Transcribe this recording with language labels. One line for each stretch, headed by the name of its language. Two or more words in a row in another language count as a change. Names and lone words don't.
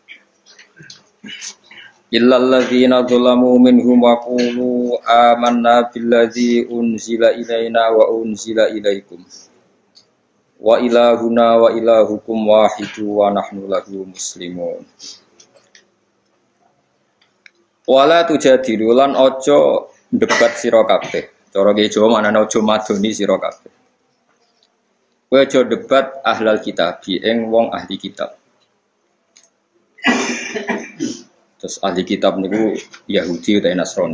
Arabic: إلا الذين ظلموا منهم وقولوا آمنا بالذي أنزل إلينا وأنزل إليكم. وإلهنا وإلهكم واحد ونحن له مسلمون. ولا تجادلوا
Javanese: lan ojo debat sira kabeh. Cara ki Jawa manane ojo madoni sira kabeh. Kowe aja debat
Arabic: أهل الكتاب
Javanese: ing wong ahli kitab. Terus ahli kitab niku Yahudi utawa Nasrani.